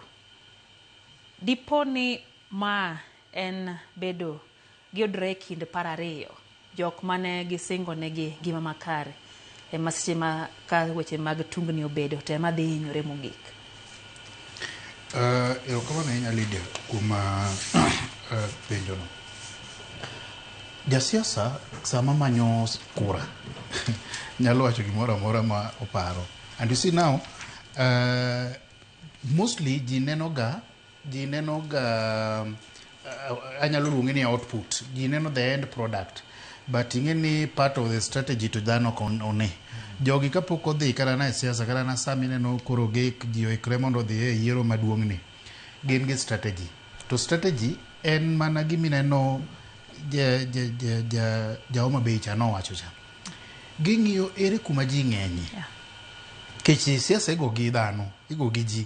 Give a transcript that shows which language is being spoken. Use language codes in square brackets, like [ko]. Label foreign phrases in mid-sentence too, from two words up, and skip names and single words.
[luo] Diponi ma en bedo giyudre kind par ariyo, jok mane gisingo negi gima makare ema seche ma ka weche mag tungni obedo to ema dhi hinyore mogik. Erokamano ahinya Lydia kuom penjono. Jasiasa sama manyo kura nyalo wacho gimoramora ma oparo. [en] And you see now, mostly [luo] ji nenoga anyalo luonge ni output. Ji neno [en] the end product. But ingeni part of the strategy [luo] to dhano one. Jogi kapok odhi kata na siasa kata na sami neno koro gik ji oikre mondo odhi e yiero maduong' ni. Gin gi strategy. To strategy en mana gimineno Homa Bay cha nowacho cha. Ging'iyo ere kuma ji ng'enye. Kechi siasa igo gi dhano, igo gi ji.